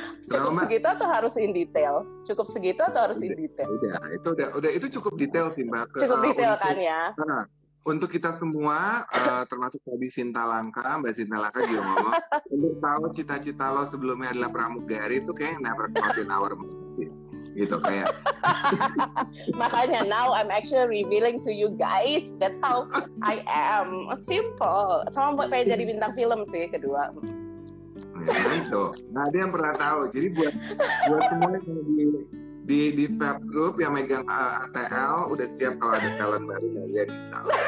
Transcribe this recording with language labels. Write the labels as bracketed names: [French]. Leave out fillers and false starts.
[Indonesian] Cukup segitu atau harus in detail? Cukup segitu atau harus in detail? Udah, itu cukup detail sih Mbak. Cukup detail kan ya? Untuk kita semua, termasuk tadi Sinta Langka, Mbak Sinta Langka juga ngomong, untuk tahu cita-cita lo sebelumnya adalah pramugari, itu kayak [English] never thought in our mind [Indonesian] sih. Gitu kayak. [English] Makanya now I'm actually revealing to you guys, that's how I am. [Indonesian] Simple. Sama pengen jadi bintang film sih kedua. Ya, itu. Nah, ada yang pernah tahu. Jadi buat semua yang di Fab Group yang megang ATL udah siap kalau ada talent baru ya bisa.